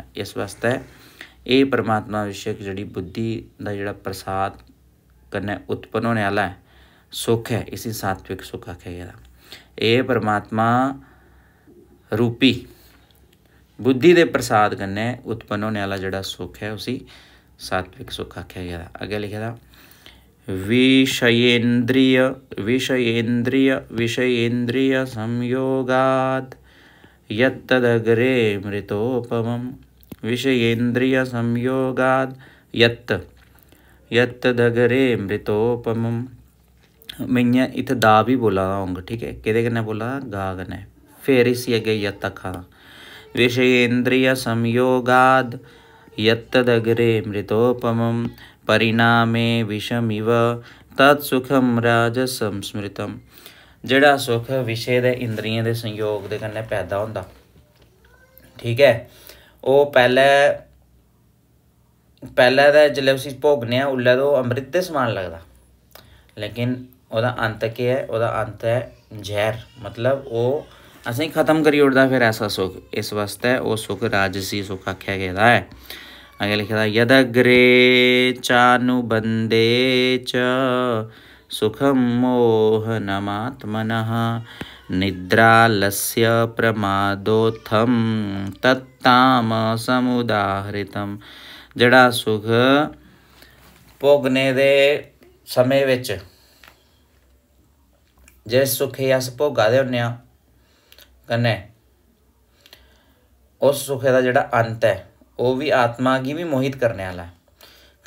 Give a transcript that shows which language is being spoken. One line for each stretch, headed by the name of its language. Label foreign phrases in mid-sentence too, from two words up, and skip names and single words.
Dogri: इस वास्तै एह् परमात्मा विशक जेह्ड़ी बुद्धि दा जेह्ड़ा प्रसाद कन्नै उत्पन्न होने आह्ला है सुख है, इसी सात्विक सुख आखेआ गेदा। एह् परमात्मा रूपी बुद्धि दे प्रसाद कन्नै उत्पन्न होने आह्ला जेह्ड़ा सुख है उसी सात्विक सुख आखेआ गेदा। अग्गें लिखे दा
Sanskrit: विषयेन्द्रिय संयोगात् यत्तदग्रे मृतोपमम्। विषयेन्द्रिय संयोगात् यत्तदग्रे मृतोपमम्।
Dogri: में इ'यां इत्थै दा बी बोला दा होंग, ठीक है, केह्दे कन्नै बोला दा, गा कन्नै, फिर इसी अग्गें यत्त आखा दा।
Sanskrit: विषयेन्द्रिय संयोगाद् यत्तदग्रे मृतोपमम् परिणामे विषमिव तत्सुखम राजसं स्मृतम्।
Dogri: जेह्ड़ा सुख विषय दे इंद्रियें दे संयोग दे कन्नै पैदा होंदा, ठीक है, ओह् पैह्ले ते जेल्लै उसी भोगने आं उल्लै तो अमृत दे समान लगदा, लेकिन ओह्दा अंत केह् है, ओह्दा अंत है जैह्र, मतलब ओह् असेंगी ख़त्म करी ओड़दा फिर ऐसा सुख। इस वास्तै ओह् सुख राजसी सुख आखेआ गेदा है। अग्गें लिखे दा
Sanskrit: यदग्रे चानुबंधे च सुखम मोहनमात्मनः निद्रालस्य प्रमादोत्थम तत्तामसमुदाहृतम्।
Dogri: जेह्ड़ा सुख भोगने दे समें बिच, जिस सुख गी अस भोगा दे होन्ने आं कन्नै, उस सुख दा जेह्ड़ा अंत है ओह् भी आत्मा गी भी मोहित करने आह्ला है।